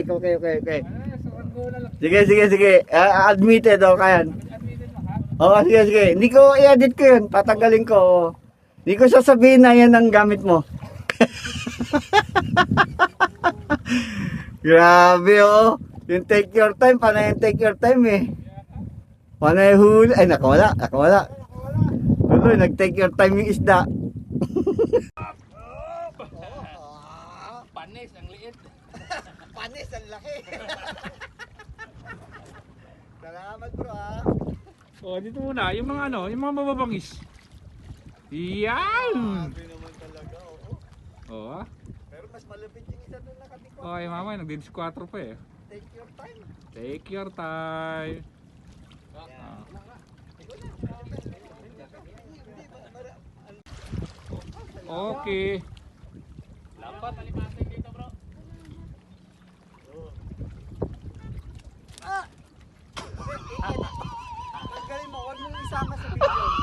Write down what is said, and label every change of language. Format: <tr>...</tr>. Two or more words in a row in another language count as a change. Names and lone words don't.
<tl>Sige. Admitted ako kayan. Oo, sige. Hindi ko i-edit ko yun. Tatanggalin ko. Hindi ko sasabihin na yan ang gamit mo. Grabe oh.</tl> <en>Yung take your time,</en> <tl>panay yung</tl> <en>take your time</en> <tl>eh. Panay huli. Ay, nakawala. Tuloy, nag-</tl> <en>take your time</en> <tl>yung isda. Panis, ang liit. Panis, ang laki. Salamat bro ah. Oh, dito muna, yung mga ano, yung mga mababangis. Yan! Grabe naman talaga, oo. Oo ah. Pero mas malapit yung isa doon nakatiko. Okay, mamaya, nagdi-4 pa eh.</tl> <en>Take your time. Take your time. Ah.</en> <tl>Okay. Lambat, alimasin dito bro. Tanggalin mo, huwag mong isama sa video.</tl>